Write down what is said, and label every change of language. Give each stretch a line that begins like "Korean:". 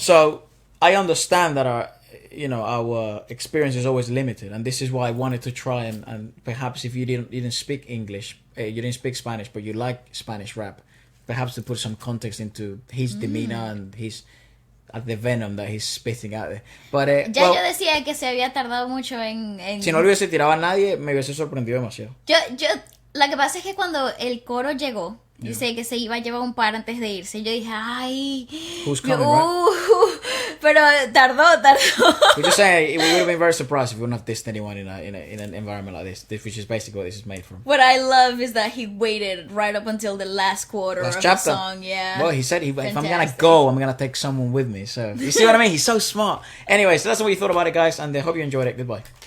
English: So I understand that our experience is always limited, and this is why I wanted to try and perhaps if you didn't speak English, you didn't speak Spanish, but you like Spanish rap, perhaps to put some context into his demeanor and the venom that he's spitting out there. But
Spanish: Ya yo decía que se había tardado mucho en si no le hubiese tirado a nadie, me hubiese sorprendido demasiado. Lo que pasa es que cuando el coro llegó, dice que se iba a llevar un par antes de irse, yo dije, ay,
English: Who's coming, right?
Spanish: pero tardó.
English: We're just saying, we would have been very surprised if we wouldn't have dissed anyone in an environment like this, which is basically what this is made from. What I love is that he waited right up until the last quarter of chapter. the song. Yeah. Well, he said, if I'm gonna Fantastic. go, I'm gonna take someone with me. So you see what I mean? He's so smart. Anyway, so that's what we thought about it, guys, and I hope you enjoyed it. Goodbye.